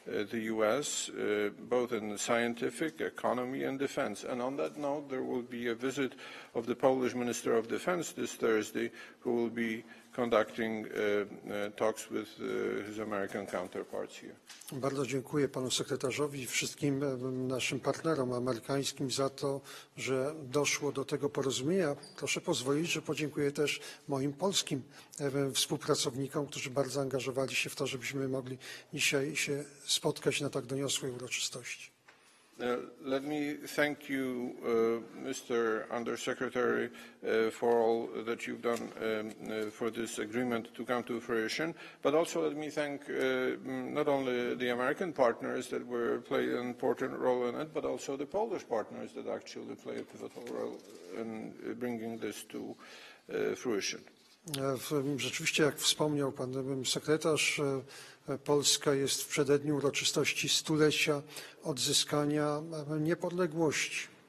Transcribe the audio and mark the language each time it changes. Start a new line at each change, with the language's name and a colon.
English: the US, both in scientific, economy, and defense. And on that note, there will be a visit of the Polish Minister of Defense this Thursday, who will be conducting talks with his American counterparts here.
Polish: Bardzo dziękuję panu sekretarzowi i wszystkim naszym partnerom amerykańskim za to, że doszło do tego porozumienia. Proszę pozwolić, że podziękuję też moim polskim współpracownikom, którzy bardzo angażowali się w to, żebyśmy mogli dzisiaj się spotkać na tak doniosłej uroczystości.
English: Let me thank you, Mr. Undersecretary, for all that you've done for this agreement to come to fruition, but also let me thank not only the American partners that played an important role in it, but also the Polish partners that actually play a pivotal role in bringing this to fruition.
Polish: Rzeczywiście, jak wspomniał pan sekretarz, Polska jest w przededniu uroczystości stulecia odzyskania niepodległości.